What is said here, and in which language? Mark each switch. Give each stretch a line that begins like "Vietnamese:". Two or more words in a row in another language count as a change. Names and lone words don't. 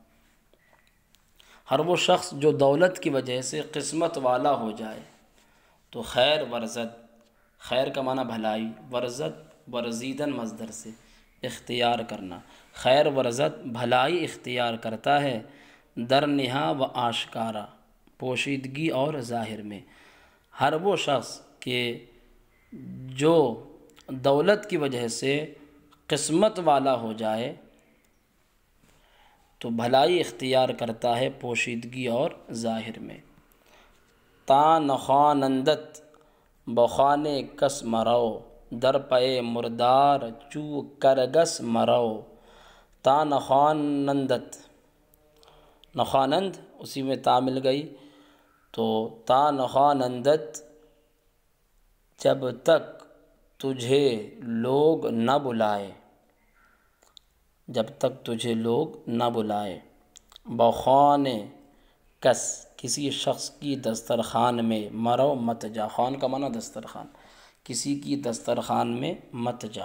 Urdu: ہر وہ شخص جو دولت کی وجہ سے قسمت والا ہو جائے، تو
Persian: خیر ورزد،
Urdu: خیر کا معنی بھلائی،
Persian: ورزد ورزیدن
Urdu: مصدر سے اختیار کرنا،
Persian: خیر ورزد
Urdu: بھلائی اختیار کرتا ہے،
Persian: در نہا و آشکارا
Urdu: پوشیدگی اور ظاہر میں، ہر وہ شخص کہ جو دولت کی وجہ سے قسمت والا ہو جائے تو بھلائی اختیار کرتا ہے پوشیدگی اور ظاہر میں۔
Persian: تا نخوانندت بخانے کس مرو، در پے مردار چو کرگس مرو۔ تا نخوانندت، نخوانند
Urdu: اسی میں تا مل گئی، تو
Persian: تا نخوانندت
Urdu: جب تک تجھے لوگ نہ بلائے، جب تک تجھے لوگ نہ بلائے،
Persian: بخوانے کس
Urdu: کسی شخص کی دسترخوان میں، مرو مت جا، خوان کا معنی دسترخوان، کسی کی دسترخوان میں مت جا۔